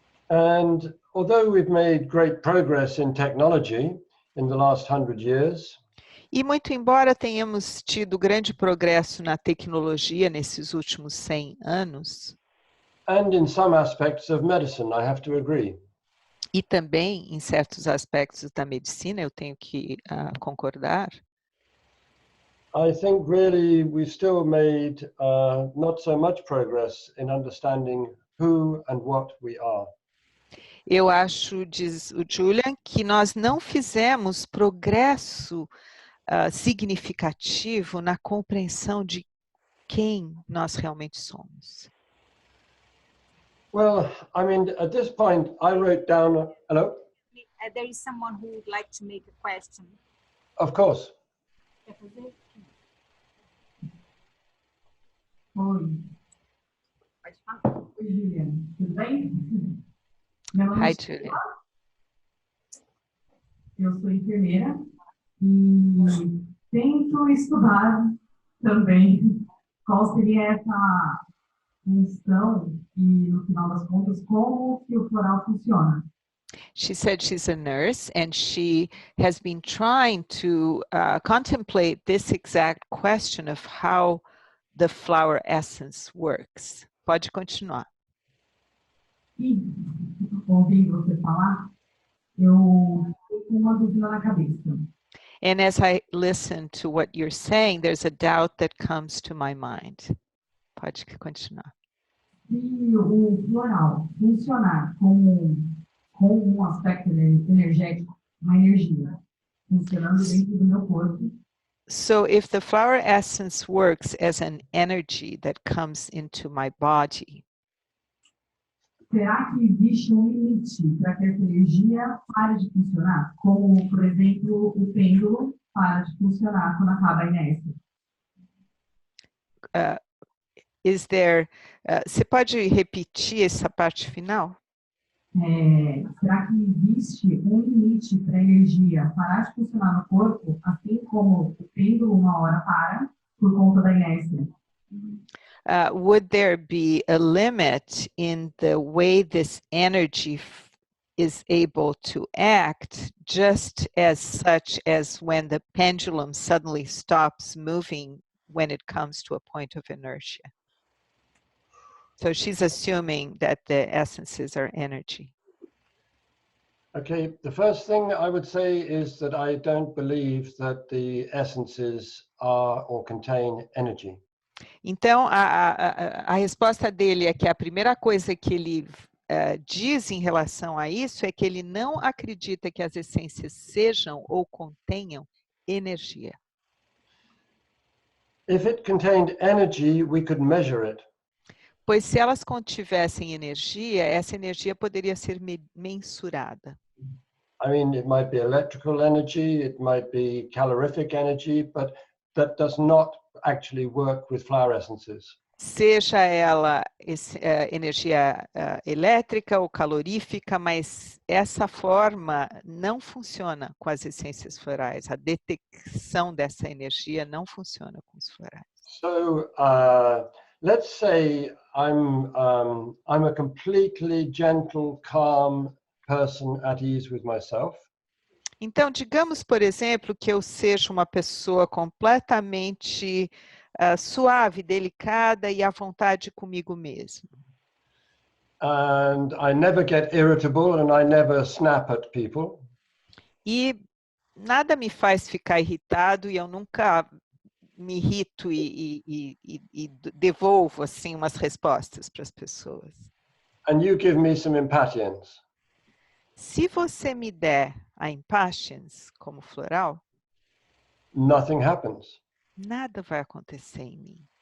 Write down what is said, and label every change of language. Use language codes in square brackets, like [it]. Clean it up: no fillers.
[en] And although we've made great progress in technology in the last 100 years, [pt] e muito embora tenhamos tido grande progresso na tecnologia nesses últimos 100 anos, [en] and in some aspects of medicine, I have to agree. [pt] E também em certos aspectos da medicina, eu tenho que concordar. [en] I think really we've still made not so much progress in understanding who and what we are. [pt] Eu acho, diz o Julian, que nós não fizemos progresso significativo na compreensão de quem nós realmente somos. [en] Well, I mean, at this point, I wrote down, hello? There is someone who would like to make a question. Of course. [pt] Oi. Pode falar. Oi, Julian. Tudo bem? Meu nome [en] Hi, [pt] é [en] Julian. [pt] Eu sou enfermeira e tento estudar também qual seria essa função e, no final das contas, como que o floral funciona. [en] She said she's a nurse and she has been trying to contemplate this exact question of how the flower essence works. [pt] Pode continuar. E, ouvindo você falar, eu fiquei com uma dúvida na cabeça. [en] And as I listen to what you're saying, there's a doubt that comes to my mind. [pt] Pode continuar. Se o floral funcionar como um aspecto energético, uma energia, funcionando dentro do meu corpo, [en] So if the flower essence works as an energy that comes into my body, [pt] será que existe limite para que essa energia pare de funcionar? Como, por exemplo, o pêndulo para de funcionar quando acaba a inércia. [en] is there, [pt] você pode repetir essa parte final? Será que existe limite para a energia parar de funcionar no corpo, assim como o pêndulo uma hora para, por conta da inércia? [en] Would there be a limit in the way this energy is able to act, just as such as when the pendulum suddenly stops moving when it comes to a point of inertia? So she's assuming that the essences are energy. Okay, the first thing I would say is that I don't believe that the essences are or contain energy. [pt] Então, a resposta dele é que a primeira coisa que ele diz em relação a isso é que ele não acredita que as essências sejam ou contenham energia. [en] If it contained energy, we could measure it. [pt] Pois se elas contivessem energia, essa energia poderia ser mensurada. [en] I mean, it might be electrical energy, it might be calorific energy, but that does not actually work with flower essences. [pt] Seja ela energia elétrica ou calorífica, mas essa forma não funciona com as essências florais. A detecção dessa energia não funciona com os florais. [en] So let's say I'm a completely gentle, calm person at ease with myself. [pt] Então, digamos, por exemplo, que eu seja uma pessoa completamente suave, delicada e à vontade comigo mesmo. [en] And I never get irritable and I never snap at people. [pt] E nada me faz ficar irritado e eu nunca me irrito e devolvo assim umas respostas para as pessoas. [en] And you give me some impatience. [pt] Se você me der a impatience como floral, [en] Nothing happens. [pt] nada vai acontecer em mim.